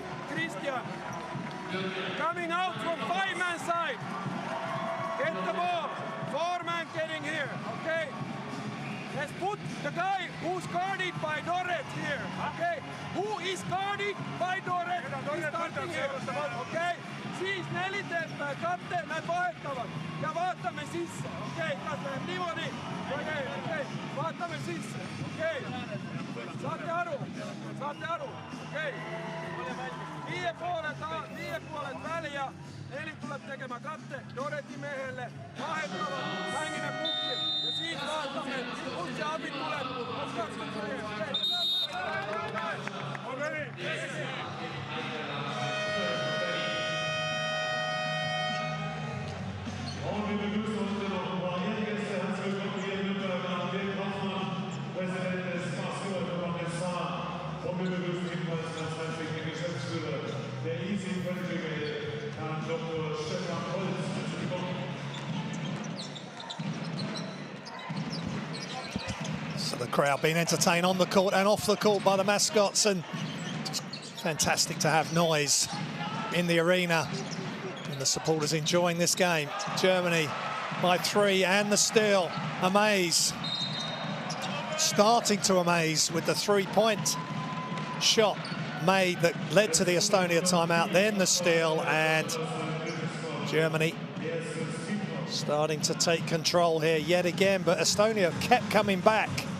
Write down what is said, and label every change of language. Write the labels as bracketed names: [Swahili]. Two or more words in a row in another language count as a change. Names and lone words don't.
[English] Christian, coming out from 5-man side. Get the ball. 4-man getting here, okay? Let's put the guy who's guarded by Dorret here, okay? Who is guarded by Dorret? He's starting here, okay? [Estonian] Siis 4 teeb katte, nad vahetavad ja vaatame sisse, okei? Kas läheb niimoodi? Okei, vaatame sisse, okei? Saate aru, okei? 5 pooled välja, 4 tuleb tegema katte, Dorreti mehele, vahetavad, mängime pukki ja siis vaatame, kust see abi tuleb, kus 23, okei? [German] Und wir begrüßen heute noch ein paar Ehrengäste. Herzlich willkommen hier in Nürnberg an Dirk Hoffmann, Präsident des Basketballverbandes FIBA. Und wir begrüßen ebenfalls ganz herzlich den Geschäftsführer der Easy Qualifiers, Herrn Dr. Stefan Holz. Herzlich willkommen. [English] The crowd being entertained on the court and off the court by the mascots, and just fantastic to have noise in the arena and the supporters enjoying this game. Germany by 3 and the steal. Amaze starting to amaze with the three-point shot made that led to the Estonia timeout, then the steal, and Germany starting to take control here yet again, but Estonia kept coming back.